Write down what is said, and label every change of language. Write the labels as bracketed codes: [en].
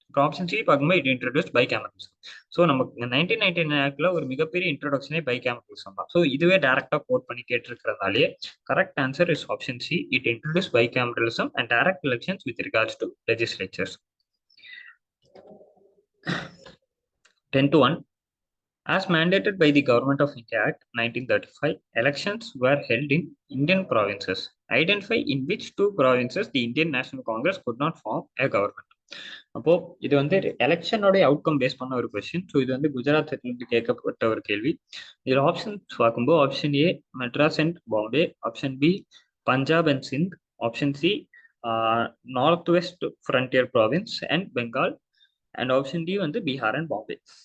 [ta] Option C பார்க்கும்போது it introduce பைகேமரலிசம். So நமக்கு 1999 ஆக்ட்ல ஒரு மிகப்பெரிய இன்ட்ரோடக்ஷனே பைகேமரலிசம் தான். ஸோ இதுவே டைரக்டா கோட் பண்ணி கேட்டிருக்கிறதுனாலே correct answer is option C, it introduce பைகேமரலிசம் and direct elections with regards to legislatures. 10-1. [en] As mandated by the Government of India Act 1935, elections were held in Indian provinces. Identify in which two provinces the Indian National Congress could not form a government. [ta] அப்போ இது வந்து எலெக்ஷனோட outcome base பண்ண ஒரு question. So இது வந்து குஜராத்ல இருந்து கேட்கப்பட்ட ஒரு கேள்வி. இதில் ஆப்ஷன்ஸ் பார்க்கும்போது option A Madras and Bombay, option B Punjab and Sindh, option C north west frontier province and Bengal, and option D வந்து பீகார் அண்ட் பாம்பே.